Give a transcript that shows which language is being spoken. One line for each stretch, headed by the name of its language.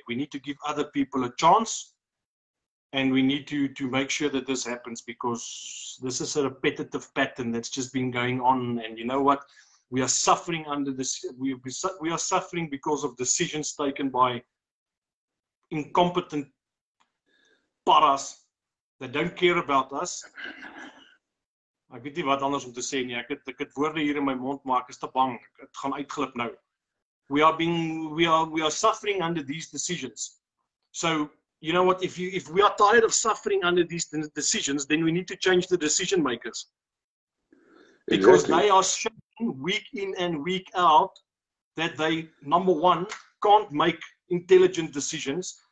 English: We need to give other people a chance, and we need to make sure that this happens, because this is a repetitive pattern that's just been going on. And you know what? We are suffering under this. We are suffering because of decisions taken by incompetent paras that don't care about us.
Afrikaans: Ek weet nie wat anders om te sê nie. Ek het woorde hier in my mond, maar ek is te bang. Het gaan uitglip nou.
English: We are suffering under these decisions. So, you know what? If we are tired of suffering under these decisions, then we need to change the decision makers. Because they are showing week in and week out that they, number one, can't make intelligent decisions.